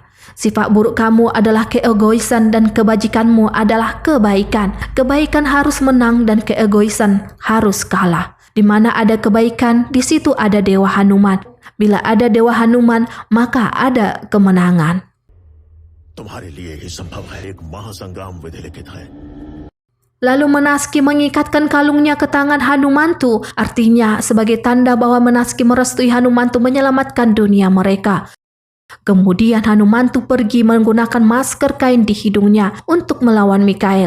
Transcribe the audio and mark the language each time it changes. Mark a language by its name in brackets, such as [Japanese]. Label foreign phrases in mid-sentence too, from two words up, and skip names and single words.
[Indonesian] Sifat buruk kamu adalah keegoisan dan kebajikanmu adalah kebaikan. Kebaikan harus menang dan keegoisan harus kalah. Di mana ada kebaikan, di situ ada Dewa Hanuman. Bila ada Dewa Hanuman, maka ada kemenangan. [Hindi] तुम्हारे लिए ही संभव है एक महासंग्राम विधि लिखित है. [Indonesian] Lalu Menaski mengikatkan kalungnya ke tangan Hanumantu, artinya sebagai tanda bahwa Menaski merestui Hanumantu menyelamatkan dunia mereka. Kemudian Hanumantu pergi menggunakan masker kain di hidungnya untuk melawan Mikael.